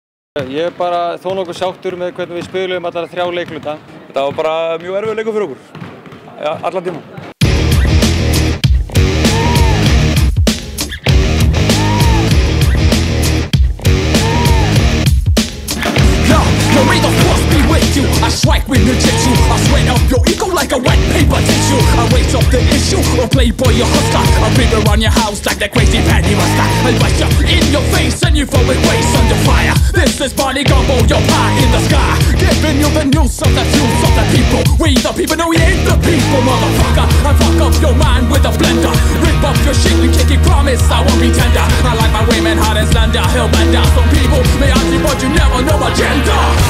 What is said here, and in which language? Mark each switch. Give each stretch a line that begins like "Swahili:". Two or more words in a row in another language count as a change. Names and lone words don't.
Icelandic: Ég bara þó nokkuð sáttur með hvernig við spilum allar 3 leikluta. Þetta var bara mjög erfiður leikur fyrir okkur, allan tíma.
English: I strike with no tissue. I sweat up your ego like a wet paper tissue. I raise up the issue, or playboy you hustler. I rip around your house like that crazy panty buster. I bite you in your face and you throw it waste under fire. This is Barney Gumbo, your pie in the sky. Giving you the news of the views of the people. We the people, no we ain't the people, motherfucker. I fuck up your mind with a blender. Rip up your shit, you can't keep promise, I won't be tender. I like my women hot and slender, hellbender. Some people may ask you but you never know my gender.